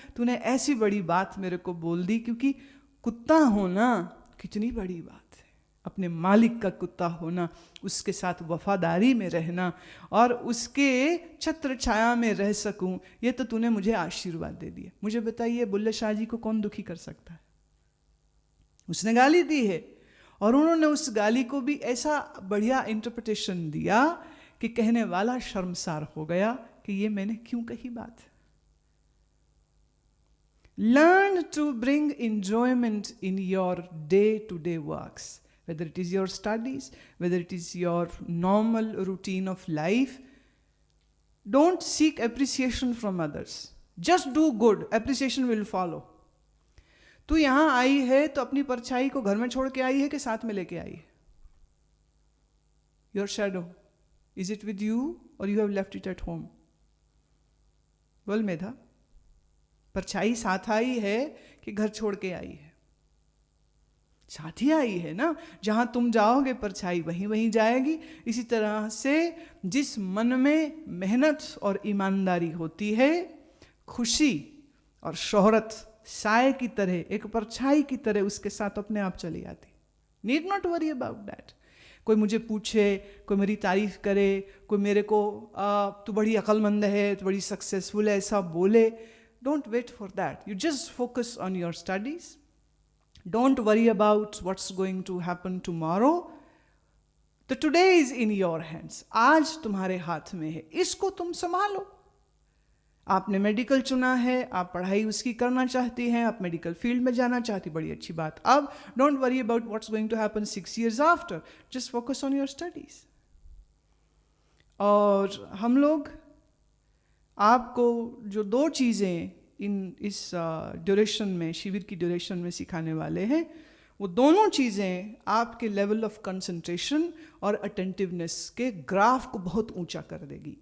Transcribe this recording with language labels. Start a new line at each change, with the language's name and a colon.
Hindi: तूने ऐसी बड़ी बात मेरे को बोल दी, क्योंकि कुत्ता होना कितनी बड़ी बात है, अपने मालिक का कुत्ता होना, उसके साथ वफादारी में रहना और उसके छत्र छाया में रह सकूं, ये तो तूने मुझे आशीर्वाद दे दिया। मुझे बताइए बुल्ले शाह जी को कौन दुखी कर सकता है? उसने गाली दी है और उन्होंने उस गाली को भी ऐसा बढ़िया इंटरप्रिटेशन दिया कि कहने वाला शर्मसार हो गया कि ये मैंने क्यों कही बात।
English: Learn to bring enjoyment in your day-to-day works, whether it is your studies, whether it is your normal routine of life. Don't seek appreciation from others. Just do good. Appreciation will follow.
Hindi: तू यहाँ आई है तो अपनी परछाई को घर में छोड़ के आई है कि साथ में लेके आई है?
English: Your shadow, is it with you or you have left it at home?
Hindi: बोल मेधा, परछाई साथ आई है कि घर छोड़ के आई है? साथ ही आई है ना. जहां तुम जाओगे परछाई वहीं वहीं जाएगी. इसी तरह से जिस मन में मेहनत और ईमानदारी होती है, खुशी और शोहरत साए की तरह, एक परछाई की तरह उसके साथ अपने आप चली आती.
English: Need not worry about that.
Hindi: कोई मुझे पूछे, कोई मेरी तारीफ करे, कोई मेरे को तू बड़ी अक्लमंद है, तू बड़ी सक्सेसफुल है, ऐसा बोले.
English: Don't wait for that. You just focus on your studies. Don't worry about what's going to happen tomorrow. The today is in your hands.
Hindi: आज तुम्हारे हाथ में है, इसको तुम संभालो. आपने मेडिकल चुना है, आप पढ़ाई उसकी करना चाहती हैं, आप मेडिकल फील्ड में जाना चाहती, बड़ी अच्छी बात.
English: अब don't worry about what's going to happen 6 years after. Just focus on your studies.
Hindi: और हम लोग आपको जो 2 चीज़ें इस ड्यूरेशन में, शिविर की ड्यूरेशन में सिखाने वाले हैं, वो दोनों चीज़ें आपके
English: level of concentration
Hindi: और अटेंटिवनेस के ग्राफ को बहुत ऊंचा कर देगी.